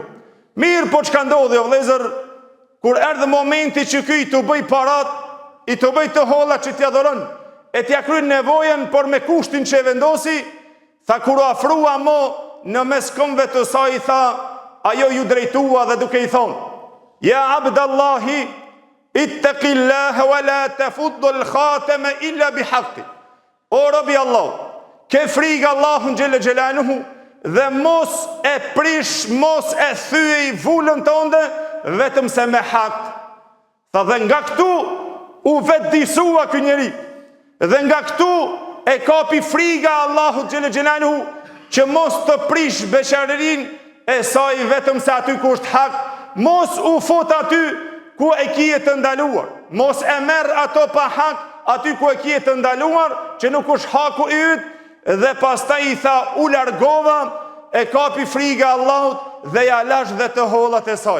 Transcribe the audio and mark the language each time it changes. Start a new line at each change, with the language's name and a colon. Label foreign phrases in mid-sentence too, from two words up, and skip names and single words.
Albanian: Mirë, po çka ndodhi, o vëllezër, kur erdhi momenti që ky i tu bëj parat, i tu bëj të holla që t'ia dhuron, e t'ia kryen nevojën, por me kushtin që e vendosi, tha kur u afrua mo në mes këmbëve të saj, tha, ajo ju drejtua dhe duke i thonë,
Arabic: يا عبد الله اتق الله ولا تفض الخاتم إلا بحقه.
Albanian: O robi Allah, ke frikë Allahun
Arabic: جل جلاله
Albanian: dhe mos e prish, mos e thyej vulën tënde vetëm se me hak. Tha dhe nga këtu u vetdisua ky njeri. Dhe nga këtu e kapi frika Allahu
Arabic: جل جلاله
Albanian: që mos të prish beqarerin e saj vetëm se aty ku është hak, mos u fut aty ku e kije të ndaluar, mos e merr ato pa hak aty ku e kije të ndaluar, që nuk është haku i yt, dhe pastaj i tha u largova, e kapi frika Allahut dhe ja lash dhe të hollat e saj.